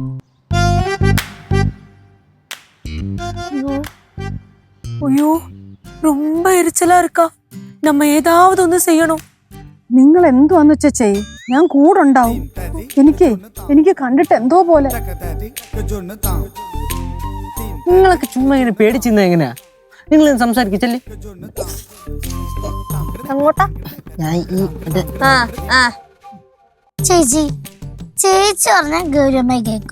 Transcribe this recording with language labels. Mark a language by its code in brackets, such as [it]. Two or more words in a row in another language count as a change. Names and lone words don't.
[ta] ஐயோ ரொம்ப எரிச்சலா இருக்கா. நம்ம ஏதாவது ஒண்ணு செய்யணும். [ml] നിങ്ങൾ എന്തുവാന്ന് വെച്ചാ ചെയ്, ഞാൻ കൂടെ ഉണ്ടാവും. എനിക്ക് കണ്ടിട്ട് എന്തോ പോലെ. നിങ്ങളൊക്കെ ചുമ്മാ ഇങ്ങനെ പേടിച്ചിരുന്ന എങ്ങനെയാ? നിങ്ങൾ സംസാരിക്കല്ലേ? അങ്ങോട്ടാ ചേച്ചി പറഞ്ഞ ഗൗരവമായി കേൾക്കും.